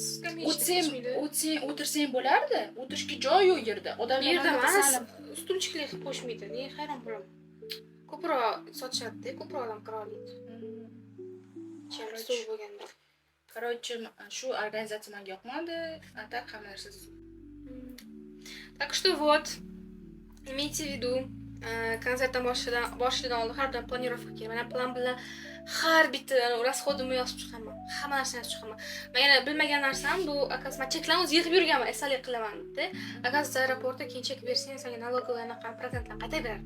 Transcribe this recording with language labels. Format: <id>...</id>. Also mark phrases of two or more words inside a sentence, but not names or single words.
<uz>O'tirsang bo'lardi. O'tirishga joy yo'q yerda. Odamlar emas, ustunchiklar qilib qo'yishmaydi. Men hayron bo'laman. Ko'proq sotishadi, ko'proq odam kira oladi. suv bo'lganda. Короче, shu organizatsiya menga yoqmadi.</uz> <ru>A так</ru> <uz>hamma narsa.</uz> <ru>Так что вот, имейте в виду,</ru> <uz>konsertdan boshlidan oldin har doim planirovka kerak. Mana plan bilan har bitta расходimni yozib chiqaman. Hamma narsani yozib chiqaman. Men yana bilmagan narsam bu, akasma cheklarni o'zi yig'ib yurganman, esalik qilaman deb. Akasma aeroportda keyin chek bersang, senga налоговыйni procentlarni qaytarib beradi.</uz>